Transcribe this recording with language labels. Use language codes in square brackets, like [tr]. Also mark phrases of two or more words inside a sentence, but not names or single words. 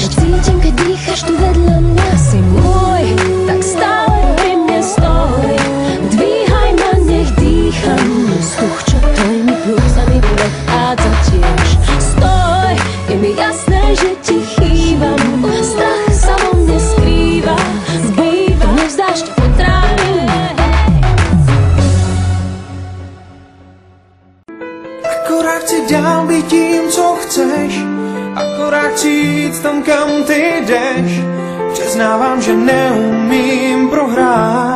[sk] Cítim, keď dýchaš tu vedľa mňa. Si môj, tak stále pri mne stoj. Dvíhaj ma, nech dýcham. Vzduch, čo tvojimi pľúcami prechádza tiež. Stoj, je mi jasné, že ti chýbam. Strach sa vo mne skrýva. V boji to nevzdáš, to potrápim. [cs] Akorát chci dál být tím, co chceš. Akorát chci jít tam, kam ty jdeš. Přiznávám, že neumím prohrát.